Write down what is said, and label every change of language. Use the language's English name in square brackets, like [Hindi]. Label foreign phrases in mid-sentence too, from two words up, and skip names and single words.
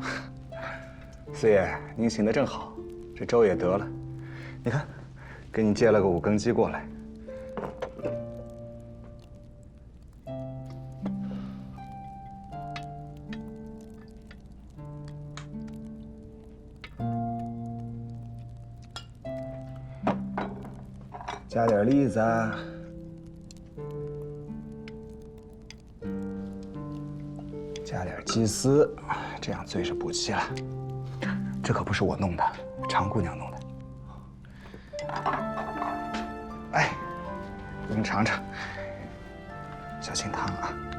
[Chinese] 四爺，您醒得正好，這粥也得了。你看，給你借了個5 更雞過來。加點栗子啊。加點雞絲，這樣最是補氣了。這可不是我弄的，常姑娘弄的。哎，您嘗嘗，小心燙啊。